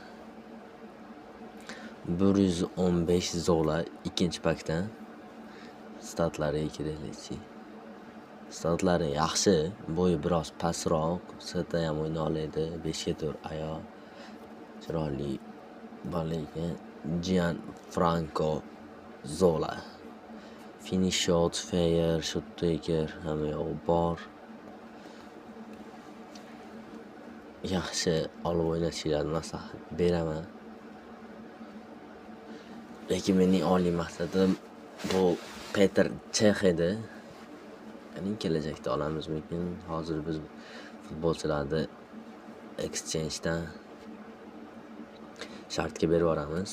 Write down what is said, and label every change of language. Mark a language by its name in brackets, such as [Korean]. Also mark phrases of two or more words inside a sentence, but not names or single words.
[Uzbek] 115 Zola ikkinchi pakdan. Statlariga kiraylikchi. Statlari yaxshi, bo'yi biroz pastroq, sirtda ham o'yna oladi, 5-4 oyoq. Chiroyli bola ekan. Gianfranco Zola. [English] Finish shot, fair, shot taker [Uzbek] hamma yo'q bor. Yaxshi olib o'ynashinglarni maslahat beraman. Lekin mening oliy maqsadim bu Petr Cech edi. Ya'ni kelajakda olamizmikin? Hozir biz futbolchilarni exchange'dan shartga berib yuboramiz.